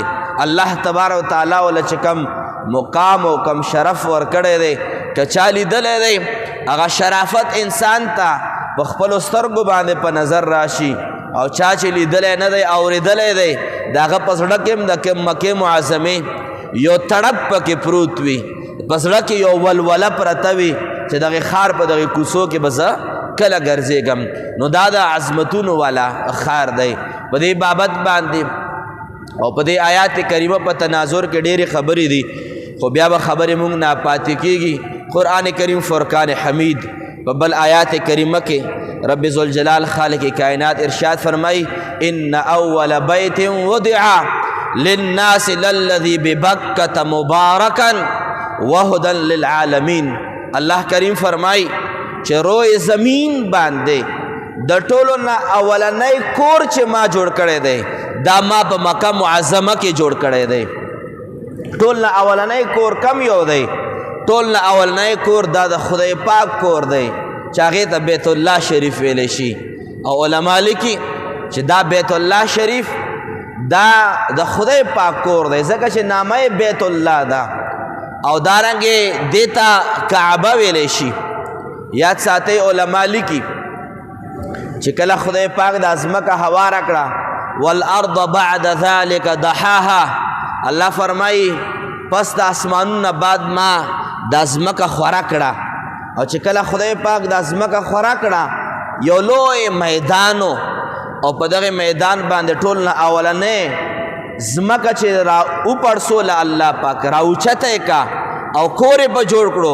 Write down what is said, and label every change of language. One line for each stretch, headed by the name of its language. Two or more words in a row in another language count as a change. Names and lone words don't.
Pashto: الله تبارک وتعالی ولا چې کم مقام او کم شرف ورکړی دی که چا لیدلی دی هغه شرافت انسان ته په خپلو سترګو باندې په نظر راشي، او چا چې لیدلی نه دی اورېدلی دی د هغه په زړه کې هم د مکې معظمې یو تړپ پکې پروت وي، په زړه کې یو ولوله پرته وي چې دغه ښار په دغه کوڅو کې به زه کله ګرځېږم. نو دا د عظمتونو والا ښار دی. په دې بابت باندې او په دې آیات کریمه په تناظر کې ډېرې خبرې دي، خو بیا به خبرې مونږ ناپاتې کېږي. قرآن کریم فرقان حمید په بل آیات کریمه کې رب ذوالجلال خالق کائنات ارشاد فرمائی
Arabic: ان اول بیت وضع للناس للذی ببکۃ مبارکا وهدى للعالمین.
Pashto: الله کریم فرمائی چې روی زمین باندې د ټولو نه اولنی کور چې ما جوړ کړی دی دا ما په مکه معظمه کې جوړ کړی دی. ټول نه اولنی کور کم یو دی؟ ټول نه اولنی کور دا د خدای پاک کور دی چې هغې ته بیت الله شریف ویلی شي. او علما لیکي چې دا بیت الله شریف دا د خدای پاک کور دی ځکه چې نامه بیت الله ده، او دارنګې دې ته کعبه ویلی شي. یاد ساتئ علما لیکي چې کله خدای پاک د ځمکه هواره کړه
Arabic: والارض بعد ذلك دحاها،
Pashto: الله فرمایي پس د اسمانونه بعد ما د ځمکه خوره کړه. او چې کله خدای پاک د ځمکه خوره کړه یو لوی میدانو، او په دغه میدان باندې ټول نه اولنې ځمکه چې را وپړسوله الله پاک را اوچته یې کا او کور یې په جوړ کړو.